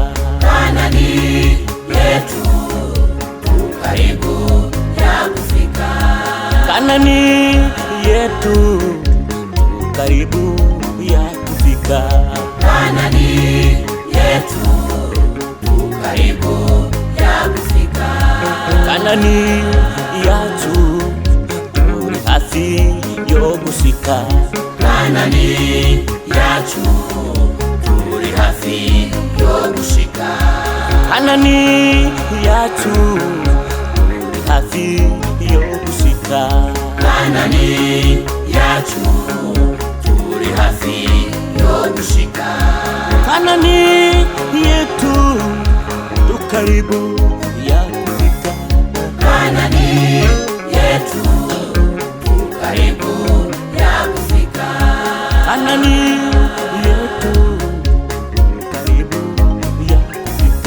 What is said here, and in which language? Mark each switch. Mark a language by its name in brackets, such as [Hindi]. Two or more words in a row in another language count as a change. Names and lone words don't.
[Swahili] Kanaani yetu karibu ya kufika, Kanaani yetu karibu ya kufika, Kanaani yetu karibu ya kufika, [Rundi] Kanaani yacu turi hafi yo gushika, Kanaani yacu turi hafi yo gushika, Kanaani yacu turi hafi yo gushika, Kanaani yacu turi hafi yo gushika, [Swahili] Kanaani yetu tu karibu ya kufika, Kanaani yetu karibu ya kufika, Kanaani yetu tu karibu ya kufika,